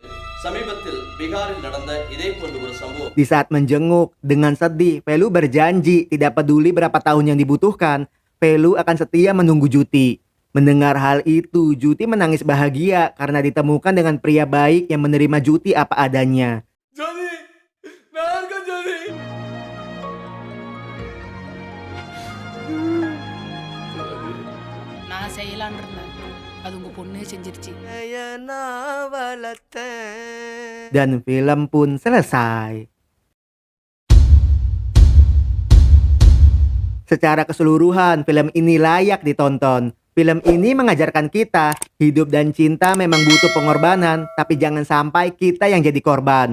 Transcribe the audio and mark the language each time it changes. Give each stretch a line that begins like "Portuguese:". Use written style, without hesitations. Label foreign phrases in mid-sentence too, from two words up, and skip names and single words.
Indonesian: Di saat menjenguk, dengan sedih, Velu berjanji tidak peduli berapa tahun yang dibutuhkan, Velu akan setia menunggu Juti. Mendengar hal itu, Juti menangis bahagia karena ditemukan dengan pria baik yang menerima Juti apa adanya.
Tamil: ஜோதி. நல்லா இருக்கேன் ஜோதி. நான் செய்யலான்னு இருந்தேன் அது உங்க பொண்ணே செஞ்சிருச்சு.
Indonesian: Dan film pun selesai. Secara keseluruhan, film ini layak ditonton. Film ini mengajarkan kita, hidup dan cinta memang butuh pengorbanan, tapi jangan sampai kita yang jadi korban.